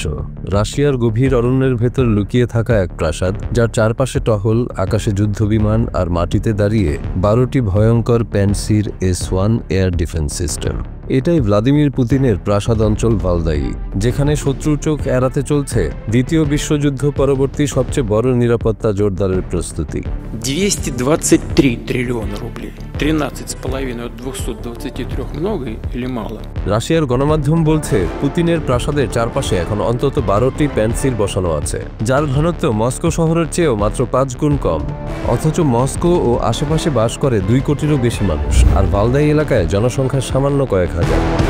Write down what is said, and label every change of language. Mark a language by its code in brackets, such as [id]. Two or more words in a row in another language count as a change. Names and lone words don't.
[bn] রাশিয়ার গভীর অরণ্যের ভেতর লুকিয়ে থাকা এক প্রাসাদ, যার চারপাশে টহল, আকাশে যুদ্ধবিমান আর মাটিতে দাঁড়িয়ে 12টি ভয়ঙ্কর প্যানসির S-1 [en] air defense system. [bn] এটাই ভ্লাদিমির পুতিনের প্রাসাদ অঞ্চল ভালদাই, যেখানে শত্রুর চোখ এড়াতে চলছে দ্বিতীয় বিশ্বযুদ্ধ পরবর্তী সবচেয়ে বড় নিরাপত্তা জোরদারের প্রস্তুতি। [ru] 223 триллиона рублей. 13,5 от 223 много или мало? [bn] রাশিয়ার গণমাধ্যম বলছে পুতিনের প্রাসাদের চারপাশে এখন অন্তত 12টি প্যানসির বসানো আছে, যার ঘনত্ব মস্কো শহরের চেয়েও মাত্র 5 গুণ কম। অথচ মস্কো ও আশেপাশে বাস করে 2 কোটিরও বেশি মানুষ, আর ভালদাই এলাকায় জনসংখ্যা সামান্য কয়েক হাজার।